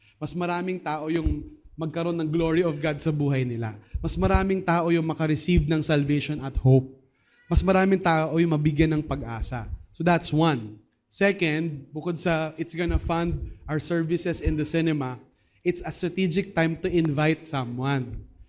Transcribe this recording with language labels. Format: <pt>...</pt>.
<tl>Mas maraming tao yung magkaroon ng</tl> <en>glory of God</en> <tl>sa buhay nila. Mas maraming tao yung makareceive ng salvation at hope. Mas maraming tao yung mabigyan ng pag-asa.</tl> <en>So that's one. Second,</en> <tl>bukod sa</tl> <en>it's gonna fund our services in the cinema, it's a strategic time to invite someone.</en>